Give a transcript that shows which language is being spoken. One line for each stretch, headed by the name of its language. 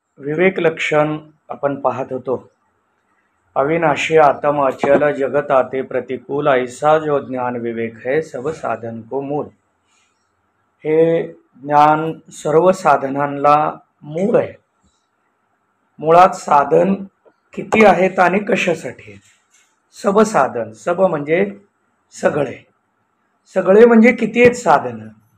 Marathi: विवेक लक्षण आपण पाहत होतो.
Hindi: अविनाशी आत्म अचल जगत आते प्रतिकूल ऐसा जो ज्ञान विवेक है सब साधन को मूल.
Marathi: हे ज्ञान सर्व साधनांना मूळ आहे. मुळात साधन किती आहेत आणि कशासाठी? सब साधन, सब म्हणजे सगळे, सगळे म्हणजे किती आहेत साधन.